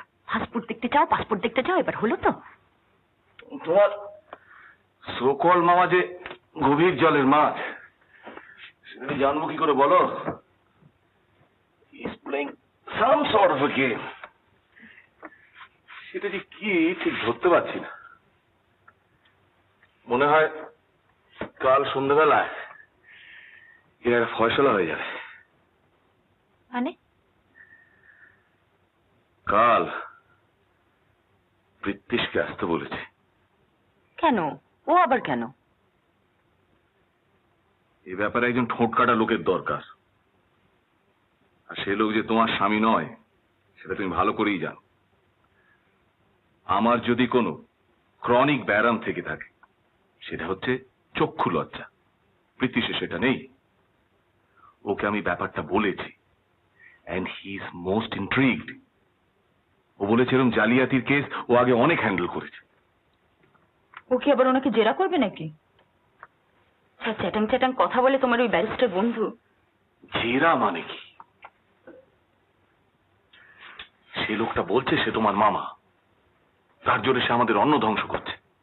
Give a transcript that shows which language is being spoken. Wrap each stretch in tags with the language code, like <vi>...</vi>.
<bn>Passport দেখতে চাও, passport দেখতে চাও, এবার হলো তো? তোমার সকল মামা যে গভীর জলের মাছ, সেটা জানবো কি করে বলো?</bn> <en>He's playing some sort of a game.</en> <bn>সেটা যে কি ঠিক ধরতে পারছি না। মনে হয় কাল সন্ধ্যাবেলায় এর একটা ফয়সলা হয়ে যাবে। মানে? কাল প্রীতিশকে আসতে বলেছে। কেন? ও আবার কেন? এ ব্যাপারে একজন ঠোঁট কাটা লোকের দরকার, আর সে লোক যে তোমার স্বামী নয় সেটা তুমি ভালো করেই জানো। আমার যদি কোনো ক্রনিক ব্যারাম থেকে থাকে সেটা হচ্ছে চক্ষু লজ্জা। প্রীতিশে সেটা নেই। ওকে আমি ব্যাপারটা বলেছি,</bn> <en>and he is most intrigued.</en> <bn>ও বলেছে এরকম জালিয়াতির কেস ও আগে অনেক হ্যান্ডেল করেছে। ও কি আবার ওনাকে জেরা করবে নাকি? চ্যাটাং চ্যাটাং কথা বলে তোমার ওই ব্যারিস্টার বন্ধু। জেরা মানে কি? সে লোকটা বলছে সে তোমার মামা, তার জোরে সে আমাদের অন্ন ধ্বংস করছে।</bn>